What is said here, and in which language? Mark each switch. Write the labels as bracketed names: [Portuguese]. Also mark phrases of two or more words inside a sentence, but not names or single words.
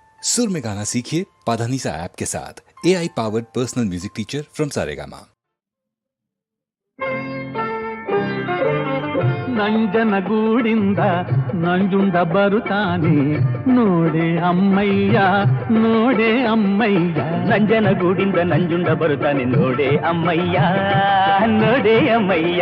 [Hindi] सुर में गाना सीखिए पाधानीसा ऐप के साथ। [English] AI powered personal music teacher from Saregama. [Kannada] ನಂಜನಗೂಡಿಂದ ನಂಜುಂಡ ಬರುತ್ತಾನೆ ನೋಡೆ ಅಮ್ಮಯ್ಯ ನೋಡೆ ಅಮ್ಮಯ್ಯ. ನಂಜನಗೂಡಿಂದ ನಂಜುಂಡ ಬರುತ್ತಾನೆ ನೋಡೆ ಅಮ್ಮಯ್ಯ ನೋಡೆ ಅಮ್ಮಯ್ಯ.